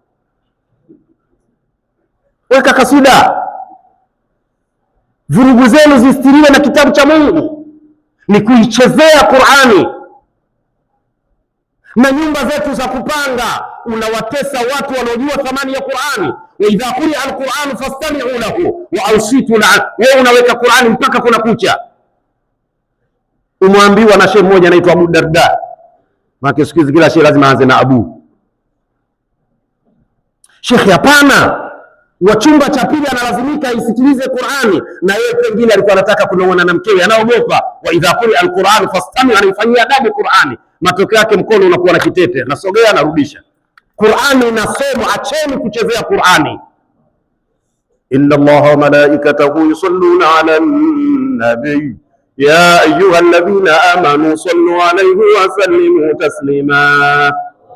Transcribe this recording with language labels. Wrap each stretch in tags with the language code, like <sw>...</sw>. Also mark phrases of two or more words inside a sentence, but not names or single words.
<sw>Weka kasida, vurugu zenu zistiriwe na kitabu cha Mungu. Ni kuichezea Qur'ani. Na nyumba zetu za kupanga, unawatesa watu wanaojua thamani ya Qur'ani.</sw> <ar>وإذا قرئ القرآن فاستمعوا له وأنصتوا له.</ar> <sw>Wewe unaweka Qur'ani mpaka kuna kucha. Umeambiwa na shehe mmoja anaitwa Abu Darda, maana siku hizi kila shehe lazima aanze na Abu. Shekhi hapana, wa chumba cha pili analazimika isikilize Qur'ani, na yeye pengine alikuwa anataka kunong'ona na mkewe, anaogopa.</sw> <ar>وإذا قرئ القرآن فاستمعوا,</ar> <sw>anaifanyia adabu Qur'ani. Matokeo yake mkono unakuwa na kitete, nasogea narudisha. Qur'ani inasomwa, acheni kuchezea Qur'ani.</sw> <ar>إن الله وملائكته يصلون على النبي يا أيها الذين آمنوا صلوا عليه وسلموا تسليما.</ar>